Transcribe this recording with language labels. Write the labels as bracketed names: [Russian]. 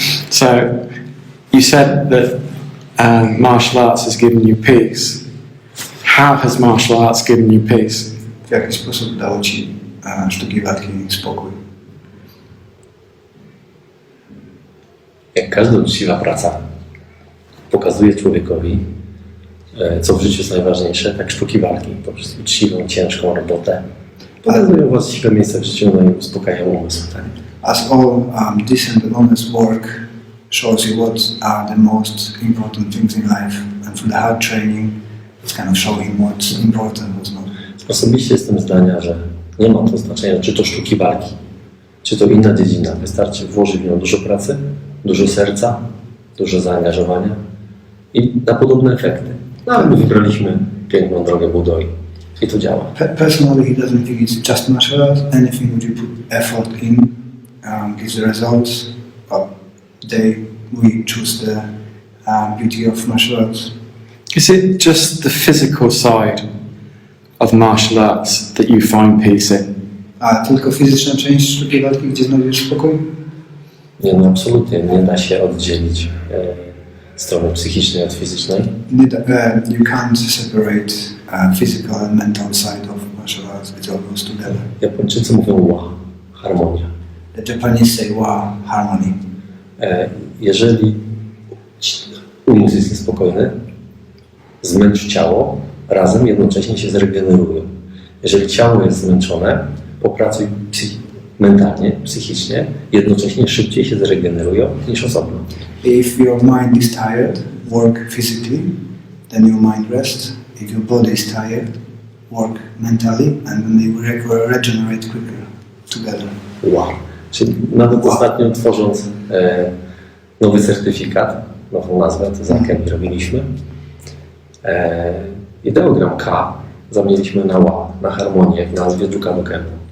[English] So, you said that martial arts has given you peace. How has martial arts given you peace? [Polish] w jaki sposób dało ci sztuki walki spokój. Jak każda uczciwa praca pokazuje człowiekowi, co w życiu jest najważniejsze, tak sztuki walki, poprzez uczciwą, ciężką robotę pokazują właściwe miejsce w życiu, no i uspokajają umysł. Tak? [English] As all decent and honest work shows you what are the most important things in life, and through the hard training it's kind of showing what's important, what's not. [Polish] Osobiście jestem zdania, że nie ma to znaczenia, czy to sztuki walki, czy to inna dziedzina. Wystarczy włożyć w nią dużo pracy, dużo serca, dużo zaangażowania i na podobne efekty. No ale my wybraliśmy piękną drogę budoi. I to działa. [English] Personally, he doesn't think it's just martial arts. Anything which you put effort in gives the results. But we choose the beauty of martial arts. Is it just the physical side of martial arts that you find peace in? [Polish] A tylko fizyczna część sztuki walki, gdzie znajdziesz spokój? Nie, no absolutnie nie da się oddzielić strony psychicznej od fizycznej. [English] You can't separate physical and mental side of martial arts. It all goes together. [Polish] Japończycy mówią wa, harmonia. [English] The Japanese say wa, harmony. [Polish] Jeżeli umysł jest niespokojny, zmęcz ciało, razem jednocześnie się zregenerują. Jeżeli ciało jest zmęczone, popracuj mentalnie, psychicznie, jednocześnie szybciej się zregenerują niż osobno. [English] If your mind is tired, work physically, then your mind rests. If your body is tired, work mentally, and then they regenerate quicker together. Wow. [Polish] Czyli nawet ostatnio tworząc nowy certyfikat, nową nazwę, to z alchemii robiliśmy, ideogram K zamieniliśmy na Ła, na harmonię w nazwie Jukamoken.